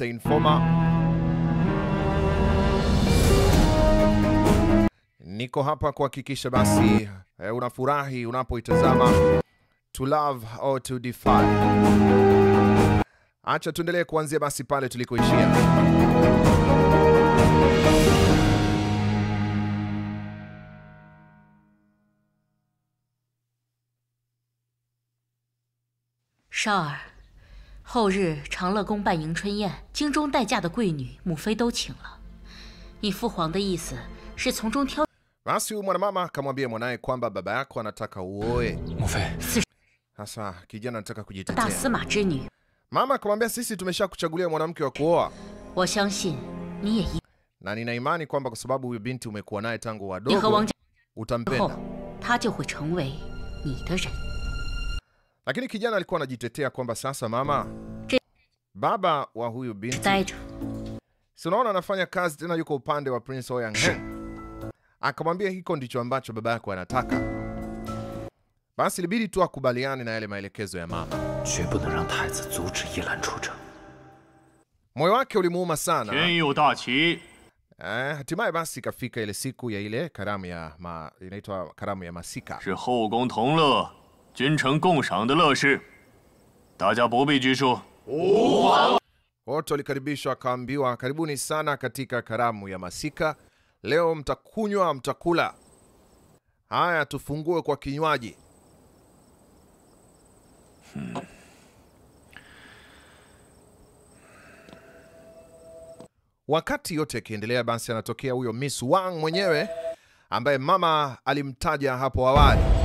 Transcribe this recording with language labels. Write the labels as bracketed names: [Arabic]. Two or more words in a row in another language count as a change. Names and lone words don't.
[Swahili] Informer. Niko hapa kuhakikisha basi unafurahi unapoitazama To Love or To Defy. Acha tuendelee kuanzia basi pale tulikoishia. [Chinese] 少儿，后日长乐宫办迎春宴，京中待嫁的贵女母妃都请了。你父皇的意思是从中挑。 [Swahili] Basi mwanamama akamwambia mwanae kwamba baba yako anataka uoe. Mufe. Sasa kijana anataka kujitetea. [Chinese] 大司马之女。 [Swahili] Mama akamwambia sisi tumeshakuchagulia mwanamke wa kuoa. [Chinese] 我相信你也一。 [Swahili] Na nina imani kwamba kwa sababu huyu binti umekuwa naye tangu [Chinese] 你和 [Swahili] wadogo [Chinese] 王家 [Swahili] utampenda. [Chinese] 后，他就会成为你的人。 [Swahili] Lakini kijana alikuwa anajitetea kwamba sasa mama, baba wa huyu binti, [Chinese] 待着。 [Swahili] si unaona anafanya kazi tena yuko upande wa Prince Oyangheng. Akamwambia hiko ndicho ambacho baba yako anataka. Basi ilibidi tu akubaliane na yale maelekezo ya mama. [Chinese] 绝不能让太子阻止一兰出征。 [Swahili] Moyo wake ulimuuma sana. [Chinese] 天有大旗， [Swahili] Hatimaye basi ikafika ile siku ya ile karamu ya inaitwa karamu ya masika. [Chinese] 是后宫同乐、君臣共赏的乐事，大家不必拘束。 [Swahili] Wote walikaribishwa akaambiwa karibuni sana katika karamu ya masika. Leo mtakunywa, mtakula. Haya tufungue kwa kinywaji. Wakati yote yakiendelea basi anatokea huyo Miss Wang mwenyewe ambaye mama alimtaja hapo awali.